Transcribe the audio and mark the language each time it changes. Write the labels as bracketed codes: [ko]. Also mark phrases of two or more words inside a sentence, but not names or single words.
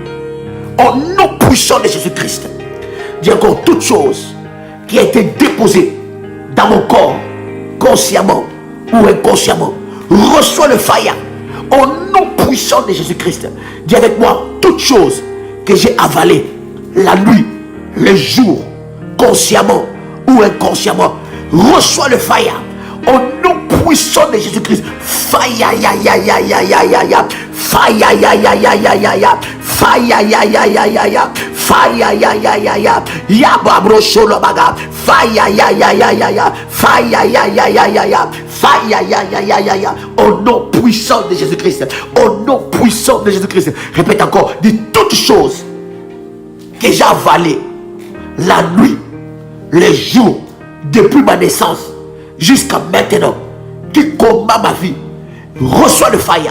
[fr] Au nom puissant de Jésus-Christ. Dis encore toute chose qui a été déposée dans mon corps, consciemment ou inconsciemment, reçois le fire. Au nom puissant de Jésus-Christ. Dis avec moi, toute chose que j'ai avalée la nuit, le jour, consciemment ou inconsciemment, reçois le fire. Au nom puissant de Jésus-Christ. Fire ya ya ya ya ya ya ya. Fire ya ya ya ya ya ya. Fire ya ya ya ya ya. Fire ya ya ya ya. Ya babro sholo baga. Fire ya ya ya ya ya. Fire ya ya ya ya ya. Fire ya ya ya ya ya. Au nom puissant de Jésus-Christ. Au nom puissant de Jésus-Christ. Répète encore. Dis toutes choses que j'ai avalées la nuit, les jours, depuis ma naissance jusqu'à maintenant, qui combat ma vie, reçois le fire.